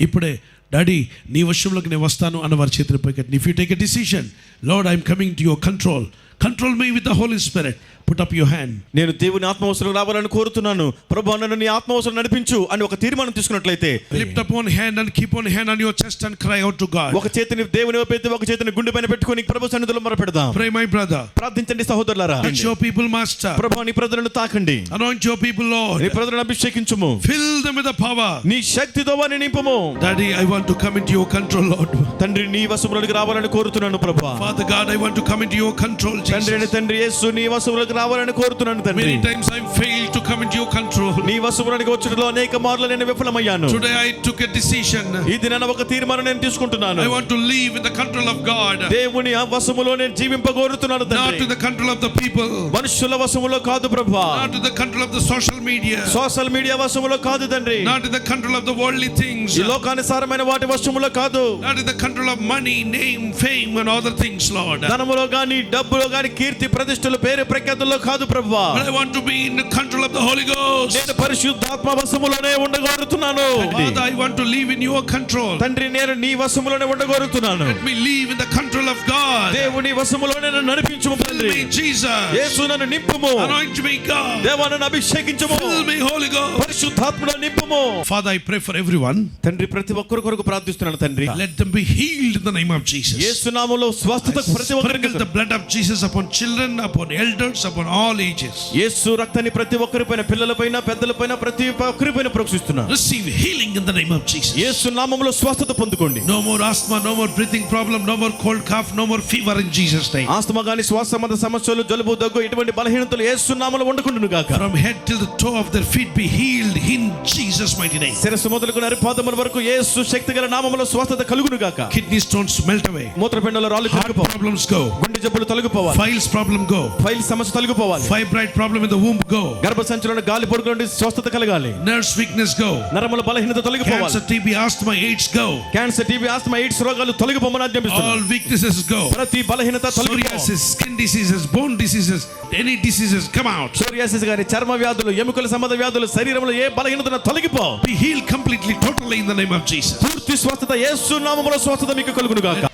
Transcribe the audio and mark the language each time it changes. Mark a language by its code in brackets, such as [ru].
[te] ఇప్పుడే డాడీ నీ వశంలోకి నేను వస్తాను అన్న వారి చేతిని పైకెత్తి, [en] If you take a decision, lord I'm coming to your control me with the holy spirit, put up your hand. [te] నేను దేవుని ఆత్మవసరం రావాలని కోరుతున్నాను ప్రభు, నన్ను నీ ఆత్మవసరం నడిపించు అని ఒక తీర్మానం తీసుకున్నట్లయితే [en] Lift up one hand and keep one hand on your chest and cry out to God. [te] ఒక చేతిని దేవుని వైపు ఎత్తి ఒక చేతిని గుండె పైన పెట్టుకొని ప్రభు సన్నిధిలో మొరపెడదాం. [en] Pray my brother. [te] ప్రార్థించండి సహోదరులారా. [en] Touch your people, master. [te] ప్రభు నీ ప్రజలను తాకండి. [en] Anoint your people, Lord. [te] నీ ప్రజలను అభిషేకించుము. [en] Fill them with the power. [te] నీ శక్తితో వారిని నింపుము. [en] Daddy, I want to come into your control, Lord. [te] తండ్రి నీ వశములోకి రావాలని కోరుతున్నాను ప్రభువా. [en] Father God, I want to come into your control, [te] తండ్రి [en] Jesus. [te] తండ్రి యేసు నీ వశములోకి రావాలని కోరుతున్నాను తండ్రి. [en] Many times I failed to come into your control. [te] నీ వశములోకి వచ్చుటలో అనేక మార్లు నేను విఫలమయ్యాను. [en] Today I took a decision. [te] ఈ దినాన ఒక తీర్మానం నేను తీసుకుంటున్నాను. [en] I want to live in the control of God, [te] దేవుని వశములో నేను జీవింపగోరుతున్నాను [en] not [te] తండ్రి. [en] to the control of the people, [te] మనుషుల వశములో కాదు ప్రభువా. [en] not to the control of the social media, [te] social media వశములో కాదు తండ్రి. [en] not to the control of the worldly things, [te] ఈ లోకానుసారమైన వాటి వశములో కాదు. [en] not to the control of money, name, fame and other things, Lord. [te] ధనములో గాని డబ్బులో గాని కీర్తి ప్రతిష్టలు పేరు ప్రఖ్యాతుల్లో కాదు ప్రభువా. [en] But I want to be in the control of the Holy Ghost. [te] నేను పరిశుద్ధాత్మ వశములోనే ఉండగోరుతున్నాను. [en] Father, I want to live in your control. [te] తండ్రి నేను నీ వశములోనే ఉండగోరుతున్నాను. [en] Let me live in the control of God. [te] దేవుని వశములోనే నన్ను నడిపించుము [en] Fill [te] తండ్రి. [en] me, Jesus. [te] యేసు నన్ను నింపుము. [en] Anoint me, God. [te] దేవా నన్ను అభిషేకించుము. [en] Fill me, Holy Ghost. [te] పరిశుద్ధాత్మలో నింపుము. [en] Father, I pray for everyone. [te] తండ్రి ప్రతి ఒక్కరి కొరకు ప్రార్థిస్తున్నాను తండ్రి. [en] Let them be healed in the name of Jesus. [te] యేసు నామములో స్వస్థత ప్రతి ఒక్కరికి. [en] Sprinkle the blood of Jesus upon children, upon elders, upon all ages. [te] యేసు రక్తాన్ని ప్రతి ఒక్కరిపైన, పిల్లలపైన, పెద్దలపైన, ప్రతి ఒక్కరిపైన ప్రోక్షిస్తున్నా. [en] Receive healing in the name of Jesus. [te] యేసు నామములో స్వస్థత పొందుకోండి. [en] No more asthma, no more breathing problem, no more cold cough, no more fever in Jesus' name. [te] Asthma గాని శ్వాస సంబంధ సమస్యలు, జలుబు, దగ్గు, ఇటువంటి బలహీనతలు యేసు నామములో ఉండకుండును గాక. [en] From head till the toe of their feet be healed in Jesus' mighty name. [te] శిరస్సు మొదలుకొని అరిపాదముల వరకు యేసు శక్తిగల నామములో స్వస్థత కలుగును గాక. [en] Kidney stones melt away. [te] మూత్రపిండాల రాళ్ళు [en] Heart [te] తొలగిపోవాలి. [en] problems go. [te] గుండె జబ్బులు తొలగిపోవాలి. [en] Files problem go. [te] ఫైల్ సమస్య తొలగిపోవాలి. [en] Fibroid problem in the womb go. [te] గర్భసంచిలో గాలి పొడుగు నుండి స్వస్థత కలగాలి. [en] Nerves weakness go. [te] నరముల బలహీనత తొలగిపోవాలి. [en] Cancer, TB, asthma, AIDS go. [te] Cancer, TB, asthma, AIDS రోగాలు తొలగిపోమని ఆజ్ఞాపిస్తున్నాను. [en] All weaknesses go. [te] ప్రతి బలహీనత తొలగిపోవాలి. [en] Psoriasis, skin diseases, bone diseases, any diseases come out. [te] Psoriasis గాని, చర్మ వ్యాధులు, ఎముకల సంబంధ వ్యాధులు, శరీరంలో ఏ బలహీనత తొలగిపో. [en] Be healed completely, totally in the name of Jesus. [te] పూర్తి స్వస్థత యేసు నామములో స్వస్థత మీకు కలుగును గాక.